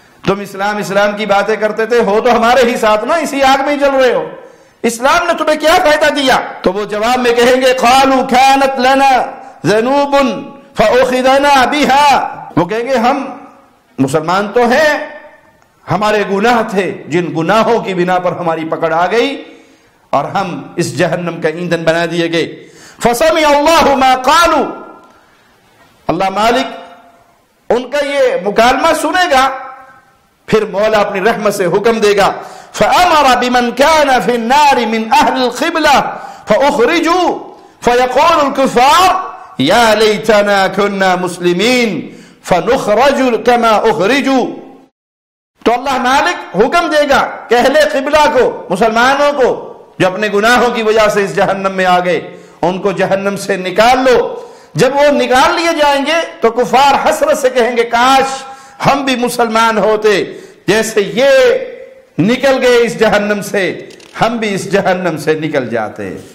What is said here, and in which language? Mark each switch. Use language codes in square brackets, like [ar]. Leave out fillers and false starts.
[ur] تم اسلام کی باتیں کرتے تھے، ہو تو ہمارے ہی ساتھ نا، اسی آگ میں ہی جل رہے ہو، اسلام نے تمہیں کیا فائدہ دیا؟ تو وہ جواب میں کہیں گے [ar] قالوا كانت لنا ذنوب فاخذنا بها، [ur] وہ کہیں گے ہم مسلمان تو ہیں، ہمارے گناہ تھے، جن گناہوں کی بنا پر ہماری پکڑ آ گئی اور ہم اس جہنم کا ایندھن بنا دیے گئے. [ar] فسمع اللہ ما قالوا، [ur] اللہ مالک ان کا یہ مکالمہ سنے گا، پھر مولا اپنی رحمت سے حکم دے گا. [ar] فأمر بمن كان في النار من أهل القبلة فأخرجوا فيقول الكفار يا ليتنا كنا مسلمين فنخرج كما أخرجوا. [ur] تو اللہ مالک حکم دے گا کہ اہل قبلہ کو، مسلمانوں کو جو اپنے گناہوں کی وجہ سے اس جہنم میں آ گئے، ان کو جہنم سے نکال لو. جب وہ نکال لیے جائیں گے تو کفار حسرت سے کہیں گے کاش ہم بھی مسلمان ہوتے، جیسے یہ نکل گئے اس جہنم سے، ہم بھی اس جہنم سے نکل جاتے.